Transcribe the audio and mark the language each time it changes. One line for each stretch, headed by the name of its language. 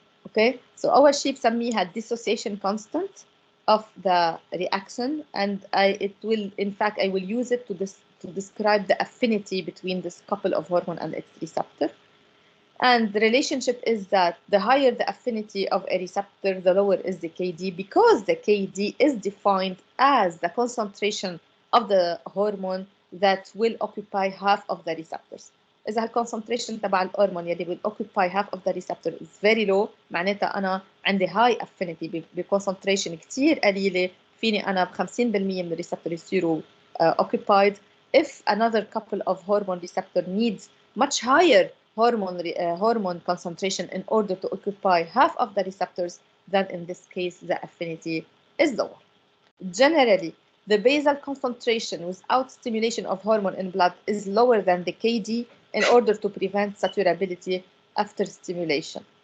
English: Okay, so
Arabic: أول شيء بسميها
English: dissociation constant of the reaction, and I will use it to describe the affinity between this couple of hormone and its receptor. And the relationship is that the higher the affinity of a receptor, the lower is the KD, because the KD is defined as the concentration of the hormone that will occupy half of the receptors.
Arabic: إذا الكونسنتريشن تبع الهرمون يلي
English: will occupy half of the receptor is very low،
Arabic: معناتها أنا عندي
English: high affinity
Arabic: بكونسنتريشن كتير قليلة، فيني أنا ب 50% من الريسبتور يصيروا occupied.
English: If another couple of hormone receptor needs much higher hormone concentration in order to occupy half of the receptors, then in this case the affinity is lower. Generally, the basal concentration without stimulation of hormone in blood is lower than the KD in order to prevent saturability after stimulation.